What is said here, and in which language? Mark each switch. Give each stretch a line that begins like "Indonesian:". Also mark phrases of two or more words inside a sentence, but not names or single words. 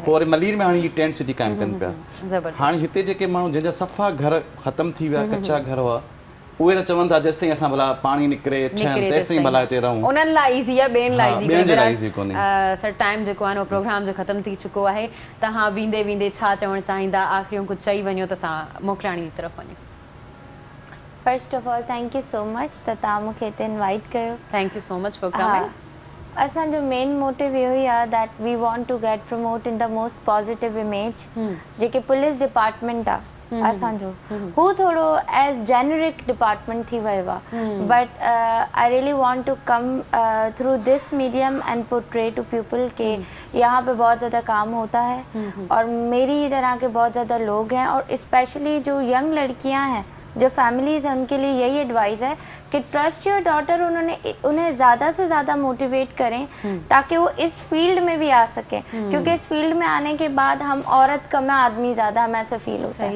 Sindhi: पोइ वरी मलीर में हाणे टेंट सिटी काइम कनि पिया हाणे हिते जेके माण्हू जंहिंजा सफ़ा घर ख़तमु थी विया कचा घर हुआ उहे त चवनि था जेसिताईं असां भला पाणी निकिरे तेसिताईं भला हिते रहूं उन्हनि लाइ ईज़ी आहे ॿियनि लाइ ईज़ी कोन्हे
English: sir time
Sindhi: जेको आहे उहो प्रोग्राम जो ख़तमु थी चुको आहे तव्हां वेंदे वेंदे छा चवणु चाहींदा आख़िरियूं कुझु चई वञो त असां मोकिलाणी जी तरफ़ वञूं
English: first of all thank you so much
Sindhi: त तव्हां मूंखे हिते इनवाइट कयो
English: thank you so much for coming
Sindhi: असांजो मेन मोटिव इहो ई आहे
English: that we want to get promote in the most positive image
Sindhi: जेके पुलिस डिपार्टमेंट आहे असांजो हू थोड़ो
English: as generic department
Sindhi: थी वियो आहे
English: but I really want to come through this medium and portray to people
Urdu: کہ یہاں پہ بہت زیادہ کام ہوتا ہے اور میری ہی طرح کے بہت زیادہ لوگ ہیں اور اسپیشلی جو ینگ لڑکیاں ہیں جو فیملیز ہیں ان کے لیے یہی ایڈوائس ہے کہ
English: trust your daughter
Urdu: انہیں زیادہ سے زیادہ موٹیویٹ کریں تاکہ وہ اس فیلڈ میں بھی آ سکیں کیونکہ اس فیلڈ میں آنے کے بعد ہم عورت کم ہے آدمی زیادہ ہمیں ایسا فیل ہوتا ہے